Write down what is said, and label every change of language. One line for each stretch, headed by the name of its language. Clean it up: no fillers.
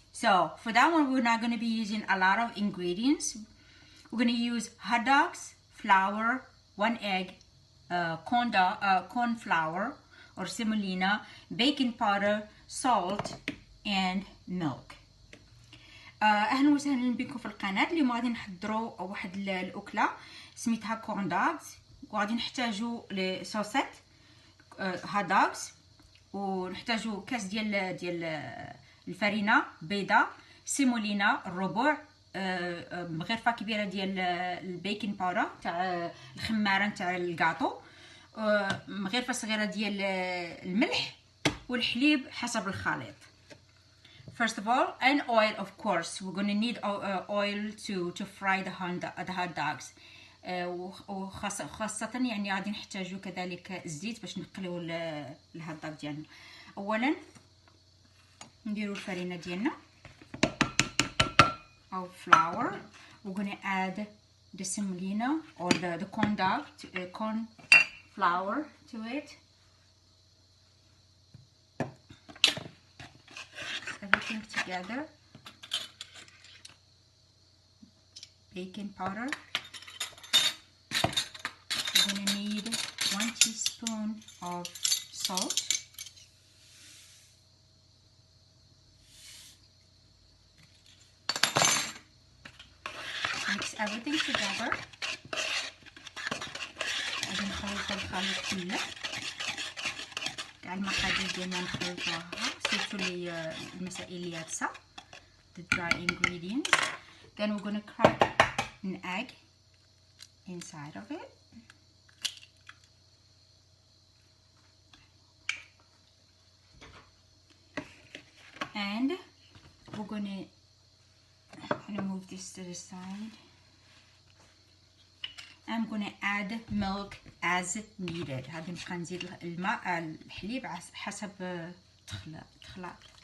English: So for that one, we're not going to be using a lot of ingredients. We're going to use hot dogs, flour, 1 egg, corn flour or semolina, baking powder, salt, and milk.
Arabic: اهلا وسهلا بكم في القناه. اليوم غادي نحضروا واحد الاكله سميتها كورن دوغز، وغادي نحتاجوا لصوصات هات دوغز، ونحتاجوا كاس ديال الفرينه بيضه، سيمولينا الربع، مغرفه كبيره ديال البيكين باودر تاع الخماره نتاع الكاطو، مغرفه صغيره ديال الملح، والحليب حسب الخليط.
English: First of all, and oil, of course. We're going to need oil to fry the hot dogs.
Arabic: وخاصة يعني غادي نحتاجو كذلك الزيت باش نقليو الهوت دوغ ديالنا. أولا نديرو الفرينة ديالنا أو flour.
English: We're going to add the semolina or the corn flour to it. Everything together. Baking powder. We're going to need 1 teaspoon of salt. Mix everything together.
Arabic: غادي نخلط الخليط كله كاع المقادير ديالنا نخلطوها، سيرتو لي المسائل اللي يابسه،
English: the dry ingredients. Then we're going to crack an egg inside of it. And we're going to move this to the side. I'm going to add milk as needed.
Arabic: هادي نبقى نزيد الماء الحليب حسب التخلاط.